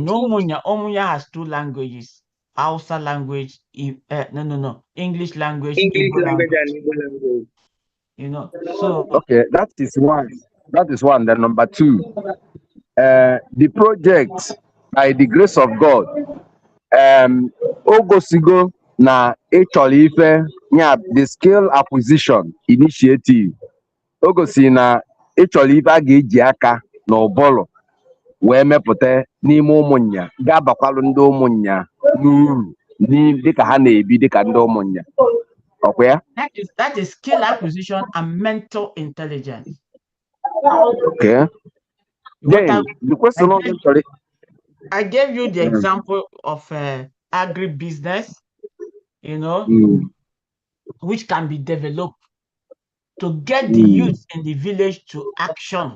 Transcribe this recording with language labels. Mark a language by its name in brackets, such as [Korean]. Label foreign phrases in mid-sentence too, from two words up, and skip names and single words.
[English] Umunya has two languages: Hausa language, English language, English Igbo language language. and Igbo language. So Okay, that is one. That is one. Then number two, the project, by the grace of God, [Igbo] ogosigo na ịchọrọ ife nya [English] the skill acquisition initiative. [Igbo] Ogosi na ịchọrọ ife a ga-eji aka na ụbụrụ wee mepụta n'ime Umunya ga-abakwalụ ndị Umunya n'uru dịka ha na-ebi dịka ndị Umunya. [English] Okay, yeah? That is skill acquisition and mental intelligence. Okay. Then the question I gave you the example of agribusiness, which can be developed to get the youth in the village to action.